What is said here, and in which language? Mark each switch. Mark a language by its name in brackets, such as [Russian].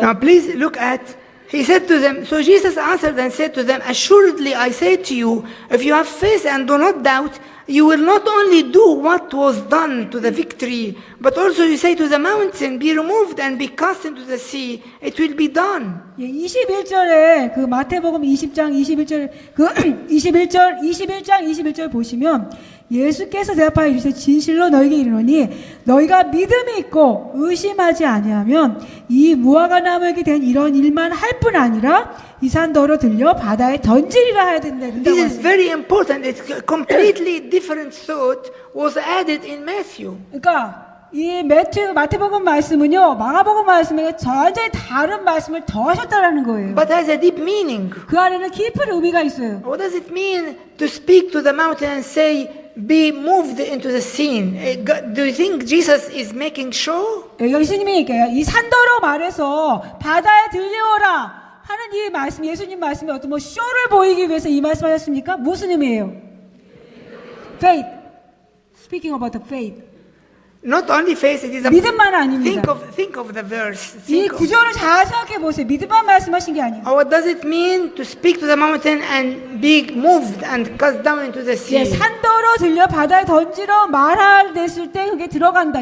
[English] Now please look at, he said to them, so Jesus answered and said to them, assuredly I say to you, if you have faith and do not doubt, you will not only do what was done to the victory, but also you say to the mountain, be removed and be cast into the sea, it will be done. [Korean] 21절에 그 마태복음 20장 21절 그 21장 21절 보시면 예수께서 대답하여 이르시되 진실로 너희에게 이르노니 너희가 믿음이 있고 의심하지 아니하면 이 무화과 나무에게 된 이런 일만 할 뿐 아니라 이 산더러 들려 바다에 던지리라 하야 된다고 [English] This is [Korean] 하셨어요. [English] very important. It's a completely different thought was added in Matthew. [Korean] 그러니까 이 마태복음 말씀은요 마가복음 말씀에 완전히 다른 말씀을 더 하셨다라는 거예요. [English] But has a deep meaning. [Korean] 그 안에는 깊은 의미가 있어요. [English] What does it mean to speak to the mountain and say, be moved into the scene? Do you think Jesus is making show? [Korean] 예수님이 이 산더러 말해서 바다에 들려오라 하나님의 말씀, 예수님 말씀이 어떤 뭐 쇼를 보이기 위해서 이 말씀하셨습니까? 무슨 의미예요? [English] Faith. Speaking about the faith. Not only faith, it is a [Korean] 믿음만 아닙니다. [English] think of the verse. [Korean] 이 [English] Think of, [Korean] 구절을 잘 생각해 보세요. 믿음만 말씀하신 게 아니에요. [English] what does it mean to speak to the mountain and be moved and cast down into the [Korean] 예, [English] sea? [Korean] 산더러 들려 바다에 던지러 말하랬을 때 그게 들어간다.